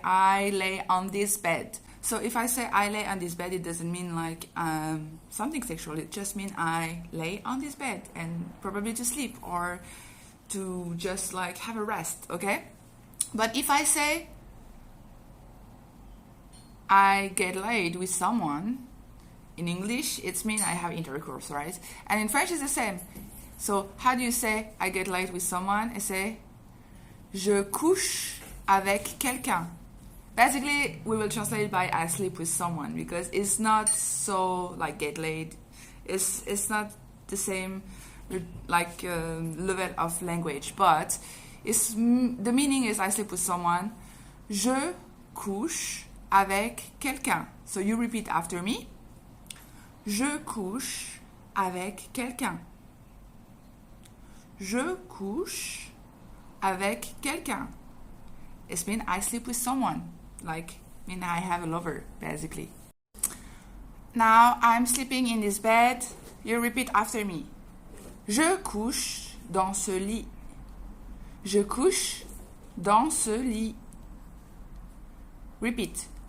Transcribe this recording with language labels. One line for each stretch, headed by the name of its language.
English: I lay on this bed. So if I say I lay on this bed, it doesn't mean like something sexual, it just means I lay on this bed and probably to sleep or to just like have a rest, okay? But if I say I get laid with someone, in English, it means I have intercourse, right? And in French, it's the same. So how do you say I get laid with someone? I say
French: je couche avec quelqu'un.
English: Basically, we will translate it by I sleep with someone because it's not so like get laid. It's not the same like level of language, but the meaning is I sleep with someone.
French: Je couche avec quelqu'un.
English: So you repeat after me.
French: Je couche avec quelqu'un. Je couche avec quelqu'un.
English: It means I sleep with someone. Like, I have a lover, basically. Now, I'm sleeping in this bed. You repeat after me.
French: Je couche dans ce lit. Je couche dans ce lit.
English: Repeat.